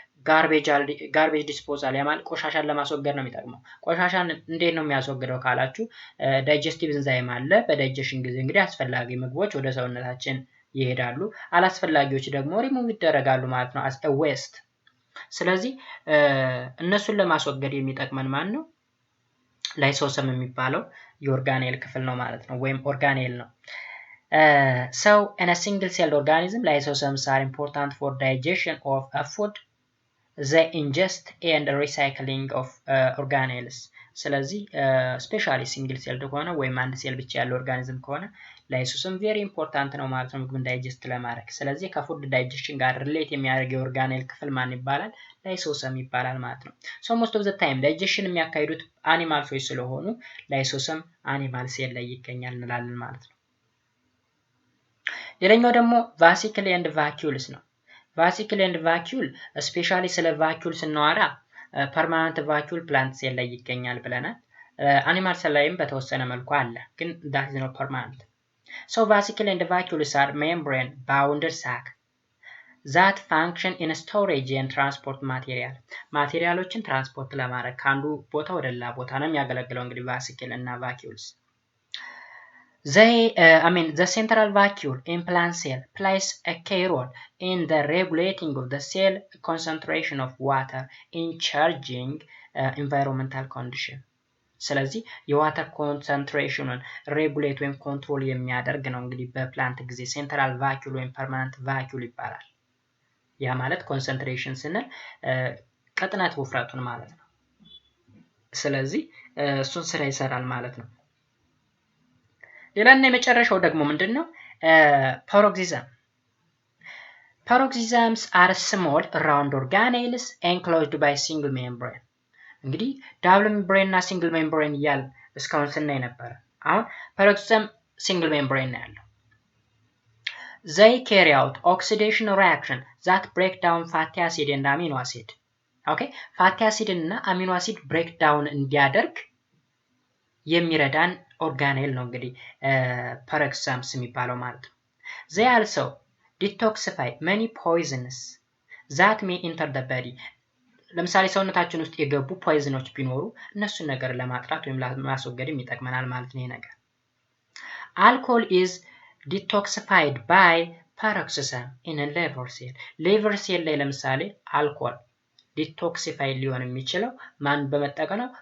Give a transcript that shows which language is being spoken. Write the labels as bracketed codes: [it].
[am] ጋርቤጅ ዲስፖዛል ያማል ቆሻሻን ለማስወገድ ነው የሚጠቅመው። ቆሻሻን እንዴት ነው የሚያስወግደው ካላችሁ ዳይጀስቲቭ ኤንዛይም አለ። በዳይጀሽን ጊዜ እንግዲህ አስፈላጊ ምግቦች ወደ ሰውነታችን ይሄዳሉ፣ አላስፈላጊዎች ደግሞ ሪሙቭ ይደረጋሉ ማለት ነው as a waste። ስለዚህ እነሱን ለማስወገድ የሚጠቅመን ማን ነው? ላይሶሰም የሚባለው የኦርጋኔል ክፍል ነው ማለት ነው ወይም ኦርጋኔል ነው። [en] So in a single celled organism lysosomes are important for digestion of a food, the ingest and recycling of organelles. [am] ስለዚህ ስፔሻሊ ሲንግል ሴልድ ከሆነ ወይም አንድ ሴል ብቻ ያለው ኦርጋኒዝም ከሆነ ላይሶሶም ቬሪ ኢምፖርታንት ነው ማለት ነው ምግብን ዳይጀስት ለማድረግ። ስለዚህ ከፉድ ዳይጀሽን ጋር ሪሌት የሚያደርግ የኦርጋኔል ክፍል ማን ይባላል? ላይሶሶም ይባላል ማለት ነው። ሶ ሞስት ኦፍ ዘ ታይም ዳይጀሽን የሚያካሂዱት አኒማልሶች ስለሆኑ ላይሶሶም አኒማል ሴል ላይ ይገኛል እንላለን ማለት ነው። ሌላኛው ደግሞ ቫሲክል ኤንድ ቫኪዩልስ ነው። ቫሲክል ኤንድ ቫኪዩል ስፔሻሊ ስለ ቫኪዩል ስናወራ ፐርማነንት ቫኪዩል ፕላንት ሴል ላይ ይገኛል ብለናል። አኒማል ሴል ላይም በተወሰነ መልኩ አለ ግን [en] that is not permanent. So vesicle and vacuoles are membrane bounded sac that function in storage and transport material. [am] ማቴሪያሎችን ትራንስፖርት ለማድረግ ከአንዱ ቦታ ወደ ሌላ ቦታ ነው የሚያገለግለው እንግዲህ ቫሲክል እና ቫኪዩልስ። [en] The central vacuole in plant cell plays a key role in the regulating of the cell concentration of water in changing environmental condition. [am] ስለዚህ የዋተር ኮንሰንትሬሽኑን ሬጉሌት ወይም ኮንትሮል የሚያደርግ ነው እንግዲህ በፕላንት ጊዜ ሴንትራል ቫኪዩል ወይም ፐርማነንት ቫኪዩል ይባላል። ያ ማለት ኮንሰንትሬሽን ስንል ቅጥነት ውፍረቱን ማለት ነው። ስለዚህ እሱን ስራ ይሰራል ማለት ነው። ሌላና የመጨረሻው ደግሞ ምንድነው? [en] paroxysm. Paroxysms are small round organelles enclosed by single membrane. [am] እንግዲህ ዳብል ሜምብሬን እና ሲንግል ሜምብሬን እያል እስካሁን ስናይ ነበር። አሁን paroxysm ሲንግል ሜምብሬን ነው ያለው። [en] They carry out oxidation reaction that break down fatty acid and amino acid. Okay, fatty acid እና amino acid break down [am] እንዲያደርግ የሚረዳን ኦርጋኔል ነው እንግዲህ paroxysms የሚባለው ማለት ነው። [en] They also detoxify many poisons that may enter the body. [am] ለምሳሌ ሰውነታችን ውስጥ የገቡ ፖይዝኖች ቢኖሩ እነሱን ነገር ለማጥራት ወይም ለማስወገድ ይጠቅመናል ማለት ነው። ነገር [en] alcohol is detoxified by paroxysm in a liver cell. [am] liver cell ላይ ለምሳሌ አልኮል ዲቶክሲፋይ ሊሆን የሚችለው ማን በመጠቀም ነው?